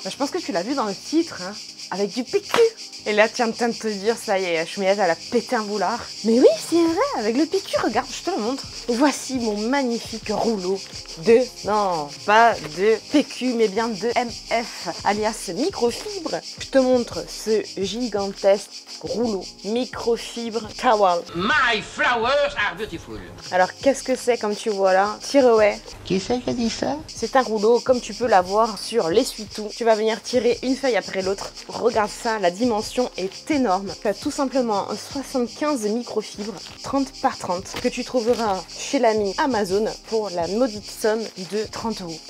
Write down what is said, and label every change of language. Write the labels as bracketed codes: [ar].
[fr] Je pense que tu l'as vu dans le titre, hein, avec du PQ. Et là, tu es en train de te dire, ça y est, Chouminette, elle a pété un boulard. Mais oui, c'est vrai, avec le PQ, regarde, je te le montre. Voici mon magnifique rouleau non, pas de PQ, mais bien de MF, alias microfibre. Je te montre ce gigantesque rouleau microfibre towel. [en] My flowers are beautiful. [fr] Alors, qu'est-ce que c'est, comme tu vois là? [en] Tireaway. [fr] Qui c'est qui a dit ça? C'est un rouleau, comme tu peux l'avoir sur l'essuie-tout. Tu vas venir tirer une feuille après l'autre. Regarde ça, la dimension est énorme. Tu as tout simplement 75 microfibres, 30 par 30, que tu trouveras chez l'ami Amazon pour la maudite somme de 30 euros.